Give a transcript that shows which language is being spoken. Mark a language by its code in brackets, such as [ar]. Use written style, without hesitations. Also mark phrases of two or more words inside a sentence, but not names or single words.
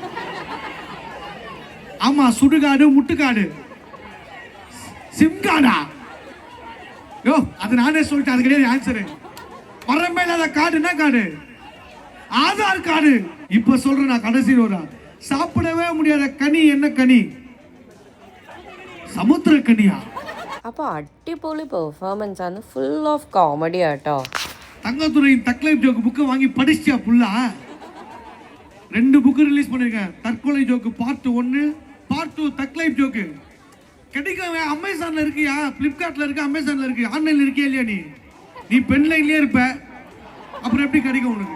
[ta] ஆமா, சுடுகாடு, முட்டுக்காடு, சிம்காடா? யோ அது நானே சொல்லிட்டேன், அது கிடையாது ஆன்சரு. மரமே இல்லாத காடு என்ன காடு? ஆதார் கார்டு. இப்ப சொல்றேன் நான் கடைசி ஒரு சாப்பிடவே முடியாத கனி என்ன கனி? சமுத்திர கனியா? [ml] അപ്പോൾ അടിപൊളി പെർഫോമൻസ് ആണ്, ഫുൾ ഓഫ് കോമഡി ആട്ടോ. [ta] தங்கத்துறையின் தக்லைஃப் ஜோக்கு புக்கை வாங்கி படிச்சியா புல்லா? 2 புக்கு ரிலீஸ் பண்ணிருக்கேன். தற்கொலை ஜோக்கு பார்ட் 1, பார்ட் 2 தக்லைஃப் ஜோக்கு. கிடைக்கும். அமேசான்ல இருக்கியா? பிளிப்கார்ட்ல இருக்கு, அமேசான்ல இருக்கு. ஆன்லைன்ல இருக்கியா இல்லையா? நீ பென் லைன்லயே இருப்ப, அப்புறம் எப்படி கிடைக்கும் உனக்கு?